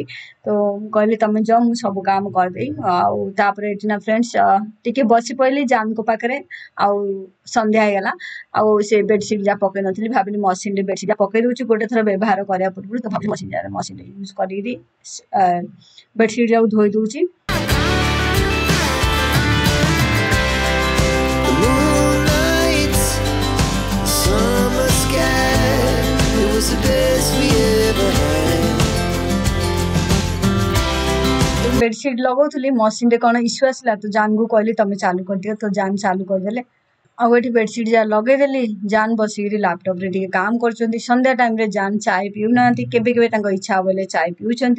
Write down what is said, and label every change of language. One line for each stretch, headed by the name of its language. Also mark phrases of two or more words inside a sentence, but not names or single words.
Odia: ତ ମୁଁ କହିଲି ତମେ ଯାଅ ମୁଁ ସବୁ କାମ କରିଦେଇ ଆଉ ତାପରେ ଏଠି ନା ଫ୍ରେଣ୍ଡସ୍ ଟିକେ ବସି ପଇଲି ଜାନ୍‌ଙ୍କ ପାଖରେ ଆଉ ସନ୍ଧ୍ୟା ହେଇଗଲା ଆଉ ସେ ବେଡସିଟ୍ ଯାହା ପକେଇ ନଥିଲି ଭାବିଲି ମସିନରେ ବେଡସିଟ୍ ଟା ପକେଇ ଦଉଛି ଗୋଟେ ଥର ବ୍ୟବହାର କରିବା ପୂର୍ବରୁ ତ ଭାବିଲି ମସିନରେ ୟୁଜ କରିକିରି ବେଡସିଟ୍ ଯାକୁ ଧୋଇ ଦଉଛି।
English: The moonlight, summer sky, it was the best we ever had.
Odia: ବେଡସିଟ୍ ଲଗଉଥିଲି ମସିନରେ କଣ ଇସ୍ୟୁ ଆସିଲା ତ ଜାନ୍‌କୁ କହିଲି ତମେ ଚାଲୁ କରିଦିଅ ତ ଜାନ୍ ଚାଲୁ କରିଦେଲେ ଆଉ ଏଠି ବେଡସିଟ୍ ଯାହା ଲଗେଇଦେଲି। ଜାନ୍ ବସିକିରି ଲାପଟପରେ ଟିକେ କାମ କରୁଛନ୍ତି। ସନ୍ଧ୍ୟା ଟାଇମରେ ଜାନ୍ ଚାଏ ପିଉନାହାନ୍ତି, କେବେ କେବେ ତାଙ୍କ ଇଚ୍ଛା ହବ ହେଲେ ଚାଏ ପିଉଛନ୍ତି।